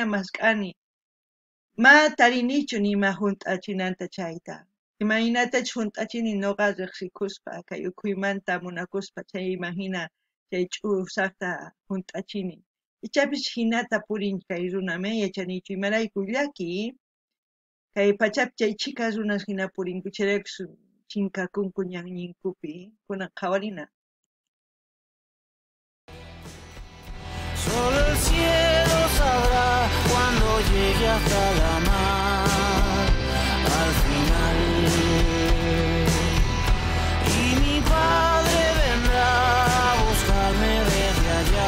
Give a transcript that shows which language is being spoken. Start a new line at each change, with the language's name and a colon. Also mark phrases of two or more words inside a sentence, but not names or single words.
Quechua: mask'ani ma tarinichu nima hunt'achinanta chayta imaynatachus hunt'achini ñuqa riqsikuspa kay ukhuymanta munakuspa chayman hina chay ch'usaqta hunt'achini ichapis hinata purin kay runa may yachanichu imarayku llaki kay pachapi chay chika runas hina purinku chayraykus chinkakunku ñanninkupi kunan qhawarina.
Spanish: Solo el cielo sabrá cuando llegue hasta la mar, al final. Y mi padre vendrá a buscarme desde allá.